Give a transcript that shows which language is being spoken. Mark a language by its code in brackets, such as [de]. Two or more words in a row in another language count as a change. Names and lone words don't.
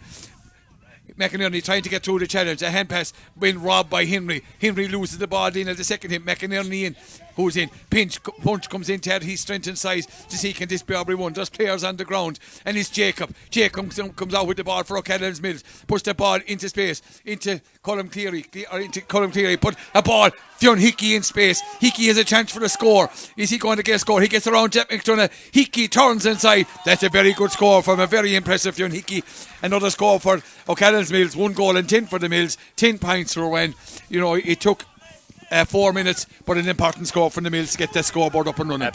[en] McInerney trying to get through the challenge. A hand pass been robbed by Henry. Henry loses the ball in at the second hit. McInerney in. Who's in? Punch comes in to add his strength and size to see can this be everyone. There's players on the ground. And it's Jacob. Jacob comes out with the ball for O'Callaghan's Mills. Puts the ball into space. Into Colm Cleary. Put a ball. Fionn Hickey in space. Hickey has a chance for a score. Is he going to get a score? He gets around Jeff McDonough. Hickey turns inside. That's a very good score from a very impressive Fionn Hickey. Another score for O'Callaghan's Mills. 1 goal and 10 for the Mills. 10 points for Ruan. It took 4 minutes, but an important score from the Mills to get that scoreboard up and running.